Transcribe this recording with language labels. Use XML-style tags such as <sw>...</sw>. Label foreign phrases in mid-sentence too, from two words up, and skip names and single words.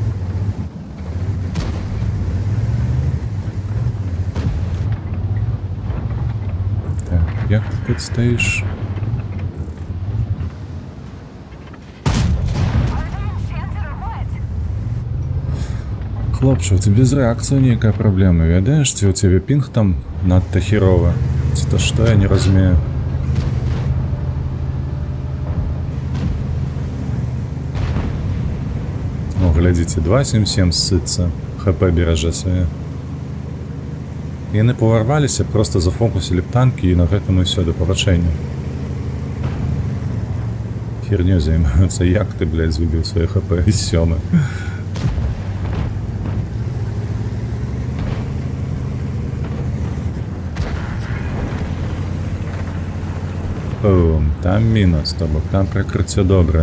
<be>Так, як ты тут стаіш? Хлопче, у тебе з рэакцыю нейкая праблема, ведаеш, ці у цябе пінг там надта херовы?</be> <ru>Это что, я не разумею. О, глядите, 277 ссыцца.</ru> <be>ХП бережа свае. Яны паварваліся, просто зафокусілі б танкі і на гэтым і ўсё, да пабачэння. Херню займаюцца, як ты, блядь, згубіў свае ХП і сёмы. О, там мінус, то бок там прыкрыццё добрае.</be>